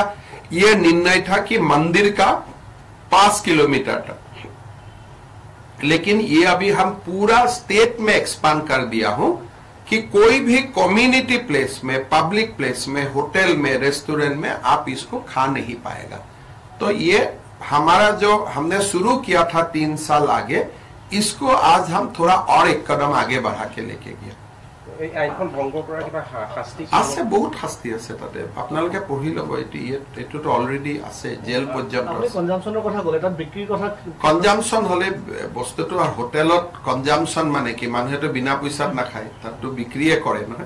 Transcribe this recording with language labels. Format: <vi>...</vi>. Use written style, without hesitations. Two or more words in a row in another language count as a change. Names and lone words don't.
<hi>ये निर्णय था कि मंदिर का 5 किलोमीटर तक लेकिन ये अभी हम पूरा स्टेट में एक्सपांड कर दिया हूं कि कोई भी कम्युनिटी प्लेस में, पब्लिक प्लेस में, होटल में, रेस्टोरेंट में आप इसको खा नहीं पाएगा। तो ये हमारा जो हमने शुरू किया था 3 साल आगे, इसको आज हम थोड़ा और एक कदम आगे बढ़ा के लेके गया।</hi> <as>আছে বহুত শাস্তি আছে তাতে, আপোনালোকে পঢ়ি ল'ব। এইটোতো অলৰেডি আছে, জেল পৰ্যন্ত। কনজাম্পচনৰ কথা ক'লে, তাত বিক্ৰীৰ কথা। কনজাম্পচন হলে বস্তুটো হোটেলত কনজাম্পচন মানে কি, মানুহেতো বিনা পইচাত নাখায়, তাততো বিক্ৰীয়ে কৰে নহয়।</as>